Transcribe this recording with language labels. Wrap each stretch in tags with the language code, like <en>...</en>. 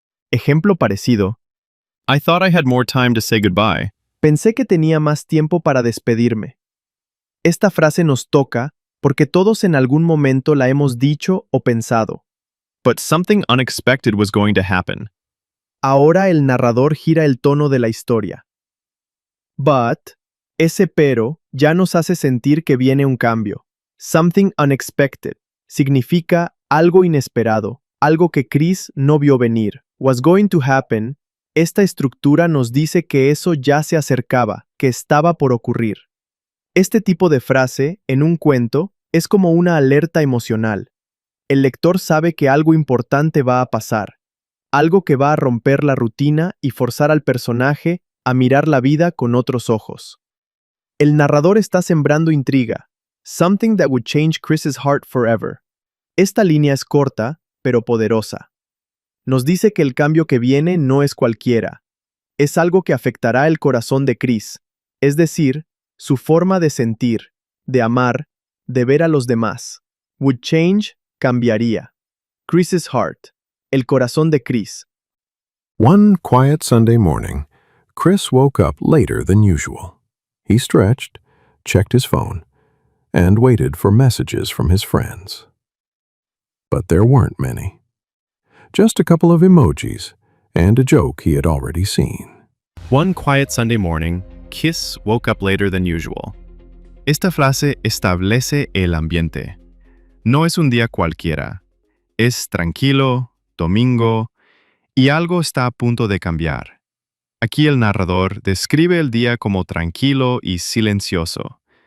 <es>Ejemplo parecido.</es> <en>I thought I had more time to say goodbye.</en> <es>Pensé que tenía más tiempo para despedirme. Esta frase nos toca porque todos en algún momento la hemos dicho o pensado.</es> <en>But something unexpected was going to happen.</en> <es>Ahora el narrador gira el tono de la historia. But, ese pero ya nos hace sentir que viene un cambio.</es> <en>Something unexpected</en> <es>significa algo inesperado, algo que Chris no vio venir.</es> <en>Was going to happen.</en> <es>Esta estructura nos dice que eso ya se acercaba, que estaba por ocurrir. Este tipo de frase, en un cuento, es como una alerta emocional. El lector sabe que algo importante va a pasar, algo que va a romper la rutina y forzar al personaje a mirar la vida con otros ojos. El narrador está sembrando intriga,</es> <en>something that would change Chris's heart forever.</en> <es>Esta línea es corta, pero poderosa. Nos dice que el cambio que viene no es cualquiera. Es algo que afectará el corazón de Chris, es decir, su forma de sentir, de amar, de ver a los demás.</es> <en>Would change, cambiaría. Chris's heart,</en> <es>el corazón de Chris.</es> <en>One quiet Sunday morning, Chris woke up later than usual. He stretched, checked his phone, and waited for messages from his friends. But there weren't many. Just a couple of emojis and a joke he had already seen. One quiet Sunday morning, Chris woke up later than usual.</en> <es>Esta frase establece el ambiente. No es un día cualquiera. Es tranquilo, domingo, y algo está a punto de cambiar. Aquí el narrador describe el día como tranquilo y silencioso.</es>